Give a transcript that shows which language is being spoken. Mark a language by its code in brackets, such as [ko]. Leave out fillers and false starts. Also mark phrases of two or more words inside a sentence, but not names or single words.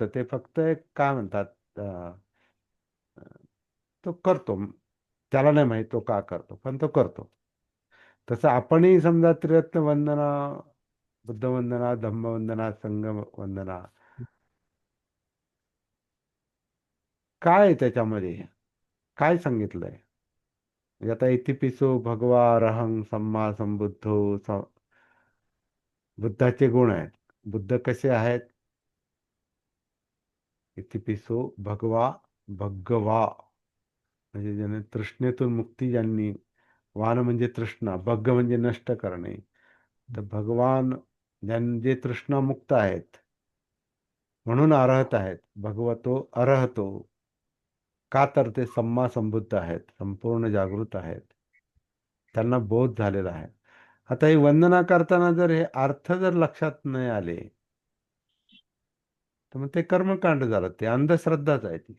[mr] ते फक्त एक काय म्हणतात, अं, तो करतो, त्याला नाही माहित तो का करतो, पण तो करतो. तसं आपणही समजा त्रिरत्न वंदना, बुद्ध वंदना, धम्म वंदना, संघ वंदना, काय आहे त्याच्यामध्ये, काय सांगितलंय? [pi] म्हणजे आता इतिपिसो भगवा अरहं सम्मा संबुद्धो, [mr] बुद्धाचे गुण आहेत. बुद्ध कसे आहेत? [pi] इतिपिसो भगवा, [mr] भगवा म्हणजे ज्याने तृष्णेतून मुक्ती, ज्यांनी, वान म्हणजे तृष्णा, भग्ग म्हणजे नष्ट करणे. तर भगवान जे तृष्णामुक्त आहेत, म्हणून अरहत आहेत. [pi] भगवतो अरहतो, [mr] का तर ते [pi] सम्मा संबुद्ध [mr] आहेत, संपूर्ण जागृत आहेत, त्यांना बोध झालेला आहे. आता ही वंदना करताना जर हे अर्थ जर लक्षात नाही आले, तर मग ते कर्मकांड झालं, ते अंधश्रद्धाच आहे ती.